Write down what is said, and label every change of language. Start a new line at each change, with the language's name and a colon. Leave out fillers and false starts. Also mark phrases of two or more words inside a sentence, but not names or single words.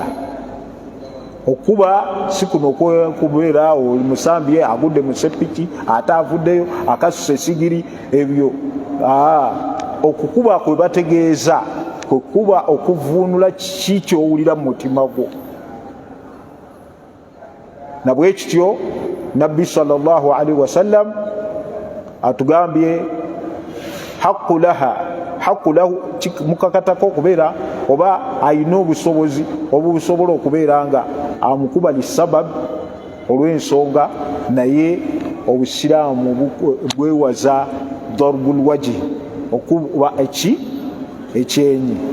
Ganda: Okuba si kuno kubeera oli musambi agudde mu sepiki ate avuddeyo akasusa esigiri, ebyo okukuba kwe bategeeza kwekuba okuvuunula kiki ky'owulira mu mutima gwo. Na bwe kityo Nabbi
Arabic: صلى الله عليه وسلم
Ganda: atugambye
Arabic: حق له,
Ganda: mukakatako okubeera oba ayina obusobozi obusobola okubeera nga amukuba
Arabic: لسبب
Ganda: olw'ensonga, naye obusiraamu bwewaza
Arabic: ضرب الوجه,
Ganda: okuba ekyenyi.